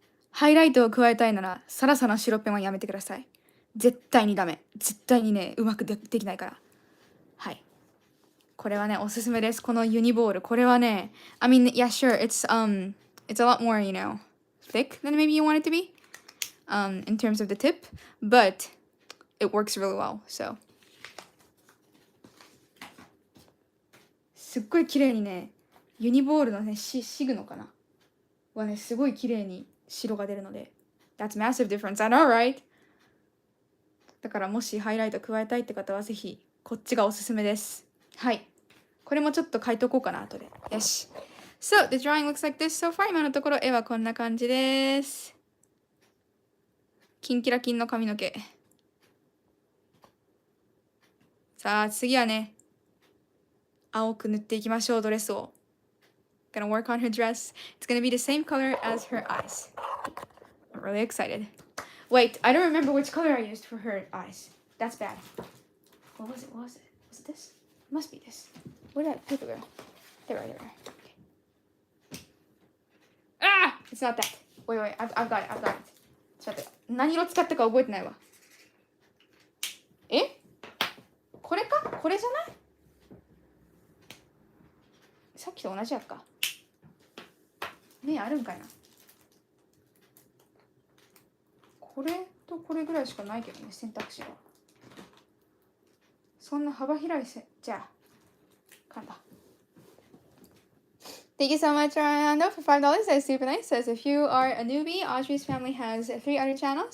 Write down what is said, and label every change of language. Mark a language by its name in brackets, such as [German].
[Japanese] ハイライトを加えたいなら、サラサの白ペンはやめてください。絶対にダメ。絶対にね、うまくできないから。はい。これはね、おすすめです。このユニボール。これはね、 [English] I mean, yeah, sure, it's a lot more, you know, thick than maybe you want it to be, in terms of the tip, but it works really well, so. [Japanese] すっごい綺麗にね、ユニボールのね、シグノかなはね、すごい綺麗に白が出るので。 [English] That's massive difference. I know, right? [Japanese] だからもしハイライト加えたいって方はぜひこっちがおすすめです。はい。これもちょっと書いとこうかな後で。よし。 [English] So, the drawing looks like this so far. [Japanese] 今のところ絵はこんな感じです。キンキラキンの髪の毛。さあ、次はね、青く塗っていきましょう、ドレスを。 [English] Gonna work on her dress. It's gonna be the same color as her eyes. I'm really excited. Wait, I don't remember which color I used for her eyes. That's bad. What was it? Was it this? It must be this. Where did that paper go? There. Okay. Ah! It's not that. Wait. I've got it. [Japanese] ちょっと待って。何色使ったか覚えてないわ。これか？これじゃない？さっきと同じやっか。目あるんかいな。これとこれぐらいしかないけどね、選択肢は。そんな幅広いじゃあ、簡単。 [English] Thank you so much, Rando, for $5. That's super nice. Says if you are a newbie, Audrey's family has 3 other channels.